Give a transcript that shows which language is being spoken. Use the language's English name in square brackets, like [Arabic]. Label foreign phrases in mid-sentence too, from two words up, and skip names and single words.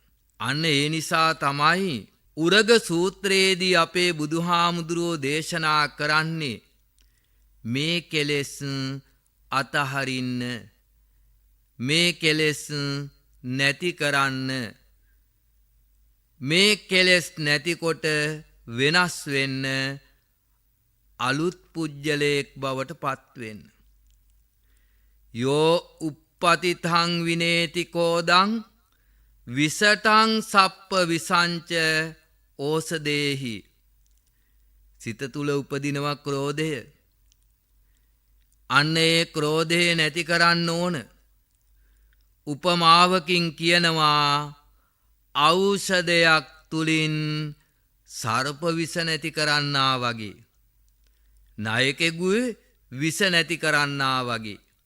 [Sinhala] අන්න ඒ නිසා තමයි උරග සූත්‍රයේදී අපේ බුදුහාමුදුරුවෝ දේශනා කරන්නේ මේ කෙලෙස් අතහරින්න, මේ කෙලෙස් නැති කරන්න, මේ කෙලෙස් නැතිකොට වෙනස් වෙන්න, අලුත් පුජ්‍යලයක් බවට පත්වෙන්න. [Pali] යෝ uppatithං විනේති කෝදං විසටං සප්ප විසංච ඕසදේහි. [Sinhala] සිත තුල උපදිනවා ක්‍රෝධය. අන්න ඒ ක්‍රෝධය නැති කරන්න ඕන. උපමාවකින් කියනවා ඖෂධයක් තුලින් සර්ප විස නැති කරන්නා වගේ, නායකෙකුගේ විස නැති කරන්නා වගේ.